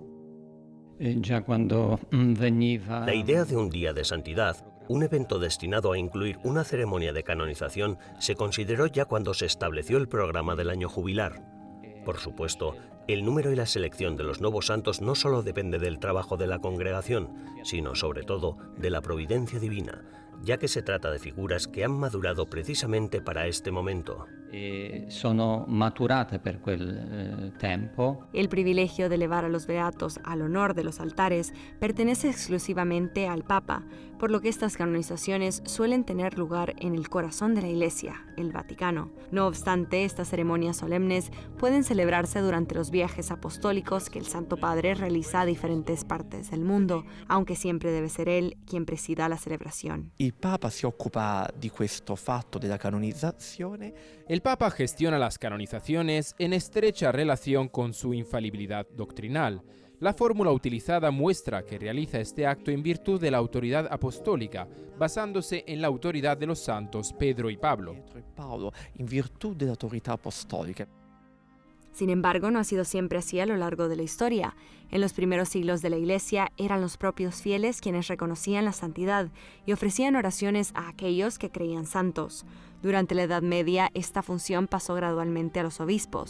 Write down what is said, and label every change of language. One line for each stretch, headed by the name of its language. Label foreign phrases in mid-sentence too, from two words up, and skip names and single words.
Spanish: La idea de un día de santidad, un evento destinado a incluir una ceremonia de canonización, se consideró ya cuando se estableció el programa del año jubilar. Por supuesto, el número y la selección de los nuevos santos no solo depende del trabajo de la congregación, sino sobre todo de la providencia divina, ya que se trata de figuras que han madurado precisamente para este momento.
Italian: Sono maturate per quel tempo.
Spanish: El privilegio de elevar a los beatos al honor de los altares pertenece exclusivamente al Papa, por lo que estas canonizaciones suelen tener lugar en el corazón de la Iglesia, el Vaticano. No obstante, estas ceremonias solemnes pueden celebrarse durante los viajes apostólicos que el Santo Padre realiza a diferentes partes del mundo, aunque siempre debe ser él quien presida la celebración.
Italian: Il Papa si occupa di questo fatto della canonizzazione.
Spanish: El Papa gestiona las canonizaciones en estrecha relación con su infalibilidad doctrinal. La fórmula utilizada muestra que realiza este acto en virtud de la autoridad apostólica, basándose en la autoridad de los santos Pedro y Pablo.
Italian: In virtù dell'autorità apostolica.
Spanish: Sin embargo, no ha sido siempre así a lo largo de la historia. En los primeros siglos de la Iglesia eran los propios fieles quienes reconocían la santidad y ofrecían oraciones a aquellos que creían santos. Durante la Edad Media, esta función pasó gradualmente a los obispos.